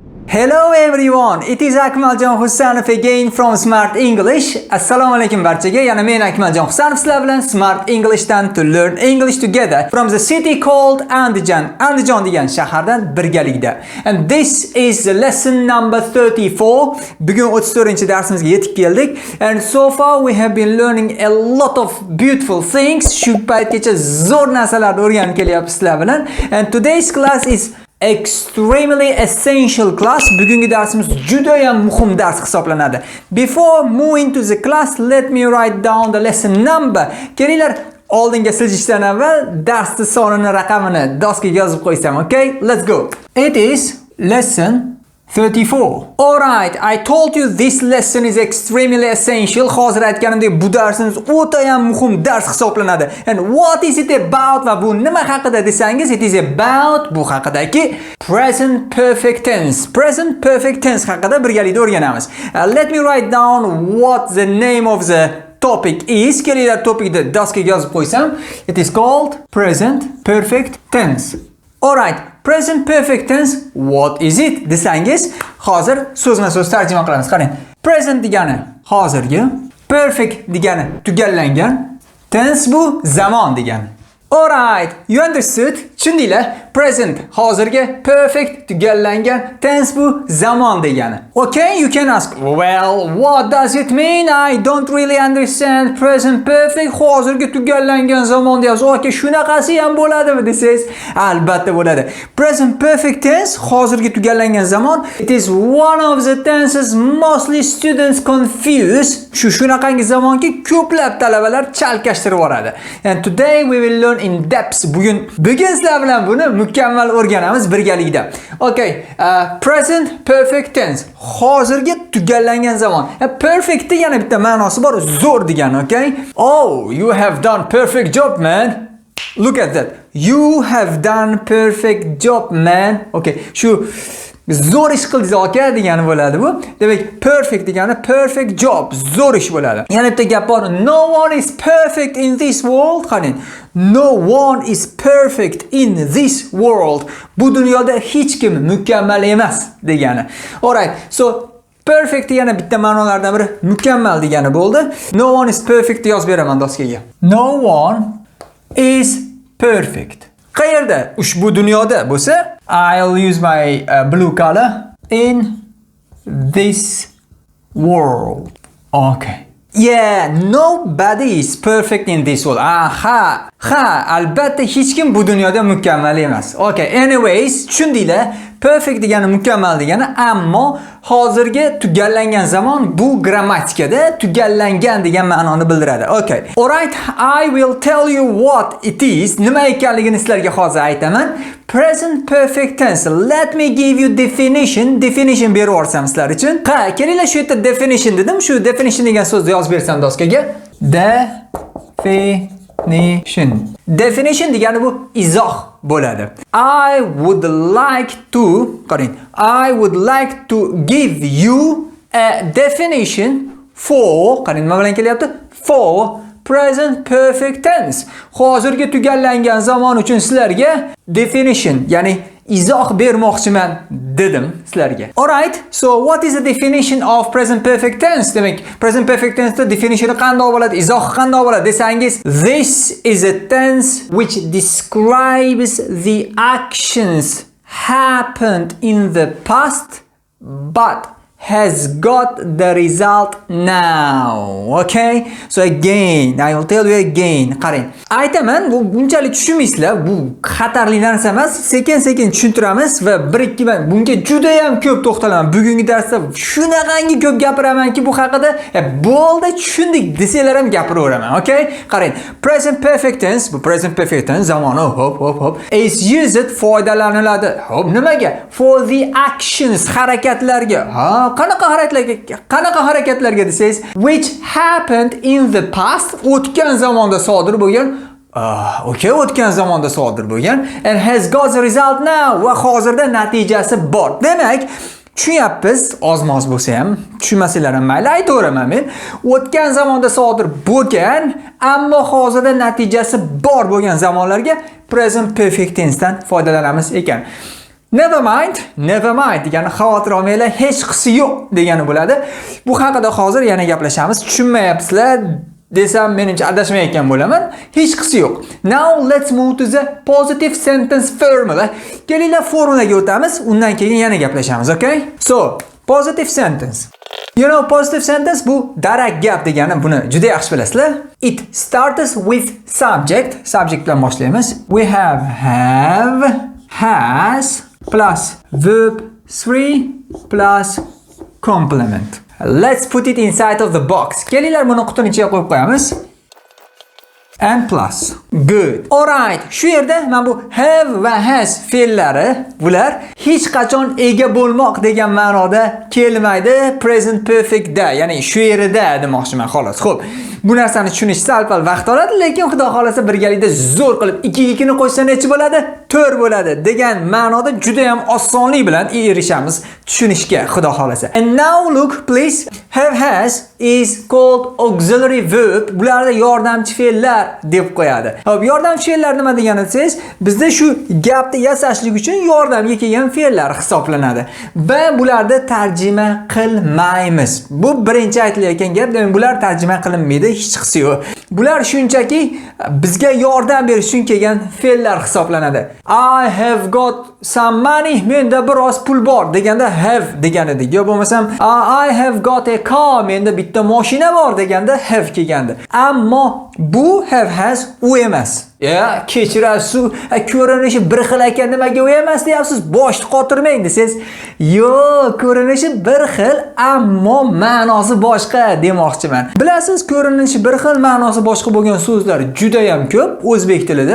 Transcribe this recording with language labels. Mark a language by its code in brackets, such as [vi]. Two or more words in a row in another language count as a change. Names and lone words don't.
[en] Hello everyone, it is Akmaljon Husanov again from Smart English. [uz] Assalomu alaykum barchaga. Yana men Akmaljon Husanov sizlar bilan Smart Englishdan [en] to learn English together from the city called Andijan. [uz] Andijon degan shahardan birgalikda. [en] And this is the lesson number 34. [uz] Bugun 34-darsimizga yetib keldik. [en] And so far we have been learning a lot of beautiful things. [uz] Shu paytgacha zo'r narsalarni o'rganib kelyapmiz sizlar bilan. [en] And today's class is extremely essential class. [uz] Bugungi darsimiz juda ham muhim dars hisoblanadi. [en] Before moving to the class, let me write down the lesson number. [uz] Kelinglar, oldinga siljishdan avval darsning sonini, raqamini doskaga yozib qo'ysam, okay? [en] Let's go. It is lesson 34. Alright, I told you this lesson is extremely essential. [uz] Hozir aytganimdek bu darsimiz o'ta ham muhim dars hisoblanadi. [en] And what is it about? [uz] Va bu nima haqida desangiz, [en] it is about [uz] bu haqidagi [en] present perfect tense. Present perfect tense [uz] haqida birgalikda o'rganamiz. [en] Let me write down what the name of the topic is. [uz] Kelinglar, topikni doskaga yozib qo'ysam, [en] it is called present perfect tense. Alright, present perfect tense, what is it? [uz] Desangiz, hozir so'zma-so'z tarjima qilamiz. Qarang. Present degani hozirgi, perfect degani tugallangan, tense bu zamon degani. [en] Alright, you understood? [uz] Tushundinglar? Present hozirgi, perfect tugallangan, tense bu zamon degani. [en] Okay, you can ask, well, what does it mean? I don't really understand. Present perfect [uz] hozirgi tugallangan zamon deyapsiz. Okay, shunaqasi ham bo'ladimi desangiz, albatta bo'ladi. [en] Present perfect tense [uz] hozirgi tugallangan zamon. [en] It is one of the tenses mostly students confuse. [uz] Shunaqangi zamonki ko'plab talabalar chalkashtirib yuboradi. [en] And today we will learn in depth. [uz] Bugun sizlar bilan buni mukammal o'rganamiz birgalikda. [en] Okay, present perfect tense [uz] hozirgi tugallangan zamon. Perfect yana bitta ma'nosi bor, zo'r degani, okay? [en] Oh, you have done perfect job, man. Look at that. You have done perfect job, man. [uz] Okay, shu zo'r ish qildingiz aka degani bo'ladi bu. Demak, perfect degani [en] perfect job, [uz] zo'r ish bo'ladi. Yana bitta gap bor. [en] No one is perfect in this world. [uz] Qarang. [en] No one is perfect in this world. [uz] Bu dunyoda hech kim mukammal emas degani. Alright. So perfect yana bitta ma'nolardan biri mukammal degani bo'ldi. [en] No one is perfect [uz] yozib beraman doskaga. [en] No one is perfect. [uz] Qayerda? Ushbu dunyoda bo'lsa, [en] I'll use my blue color in this world. Okay. Yeah, nobody is perfect in this world. [uz] Albatta hech kim bu dunyoda mukammal emas. [en] Okay, anyways, [uz] tushundinglar? Perfect degani mukammal degani, ammo hozirgi tugallangan zamon bu grammatikada tugallangan degan ma'noni bildiradi. [en] Okay. Alright, I will tell you what it is. [uz] Nima ekanligini sizlarga hozir aytaman. [en] Present perfect tense. Let me give you definition. [uz] Definition berib o'rsam sizlar uchun. Kelinglar, shu yerda definition dedim. Shu definition degan so'zni yozib bersam doskaga. Definition degani bu izoh bo'ladi. [en] I would like to give you a definition for, [uz] qarang nima bilan kelyapti? [en] For present perfect tense. [uz] Hozirgi tugallangan zamon uchun sizlarga definition, ya'ni izoh bermoqchiman dedim sizlarga. [en] Alright, so what is the definition of present perfect tense? [uz] Demak, [en] present perfect tense [uz] da definitioni qanday bo'ladi, izoh qanday bo'ladi desangiz, [en] this is a tense which describes the actions happened in the past but has got the result now. Okay? So again, I will tell you again. [uz] Qarang. Aytaman, bu bunchalik tushunmaysizlar, bu xatarli narsa emas. Sekin-sekin tushuntiramiz va 1-2 bunga juda ham ko'p to'xtalaman. Bugungi darsda shunaqangi ko'p gapiramanki bu haqida, bo'ldi tushundik desanglar ham gapiraveraman. Okay? Qarang. [en] Present perfect tense, [uz] bu [en] present perfect tense [uz] zamoni hop [en] is used [uz] foydalaniladi. Hop, nimaga? [en] For the actions, [uz] harakatlarga. Qanaqa harakatlarga desangiz, [en] which happened in the past, [uz] o'tgan zamonda sodir bo'lgan. Okay, o'tgan zamonda sodir bo'lgan [en] and has got the result now, [uz] va hozirda natijasi bor. Demak, tushunyapsiz, ozmoz bo'lsa ham, tushunmasanglar ham mayli, aytaveraman men. O'tgan zamonda sodir bo'lgan, ammo hozirda natijasi bor bo'lgan zamonlarga [en] present perfect tense [uz] dan foydalanamiz ekan. [en] Never mind [uz] degani xavotir olmanglar, hech qisi yo'q degani bo'ladi. Bu haqida hozir yana gaplashamiz. Tushunmayapsizlar desam, menimcha adashmayotgan bo'laman. Hech qisi yo'q. [en] Now let's move to the positive sentence formula. [uz] Kelinglar formulaga o'tamiz, undan keyin yana gaplashamiz, okay? [en] So, positive sentence. You know, positive sentence [uz] bu darak gap degani, buni juda yaxshi bilasizlar. [en] It starts with subject. [uz] Subject bilan boshlaymiz. [en] We have, has plus verb 3 plus complement. Let's put it inside of the box. [uz] Kelinglar buni qutini ichiga qo'yib qo'yamiz. [en] And plus. Good. Alright. [uz] Shu yerda men bu have va has fe'llari bular hech qachon ega bo'lmoq degan ma'noda kelmaydi. [en] Present perfect [uz] da, ya'ni shu yerda demoqchiman xolos. Xo'p, bu narsani tushunish sal-pal vaqt oladi, lekin xudo xolasa birgalikda zo'r qilib 2 ga 2 ni qo'shsa necha bo'ladi? 4 bo'ladi degan ma'noda juda ham osonlik bilan erishamiz tushunishga, xudo xolasa. [en] And now look please, have has is called auxiliary verb. [uz] Bularda yordamchi fe'llar deb qo'yadi. Xo'p, yordamchi fe'llar nima degani desangiz, bizda shu gapni yasashlik uchun yordamga kelgan fe'llar hisoblanadi. Va bularda tarjima qilmaymiz. Bu birinchi aytilayotgan gap, demak bular tarjima qilinmaydi, hech qisi yo'q. Bular shunchaki bizga yordam berish uchun kelgan fe'llar hisoblanadi. [en] I have got some money, [uz] menda biroz pul bor deganda have degan edik. Yo bo'lmasam [en] I have got a car, [uz] menda bitta mashina bor deganda have kelgandi. Ammo bu have has u emas. Ya, kechirasiz, ko'rinishi bir xil ekan, nimaga u emas deyapsiz? Boshni qotirmang desiz. Yo'q, ko'rinishi bir xil, ammo ma'nosi boshqa demoqchiman. Bilasiz, ko'rinishi bir xil, ma'nosi boshqa bo'lgan so'zlar juda ham ko'p o'zbek tilida.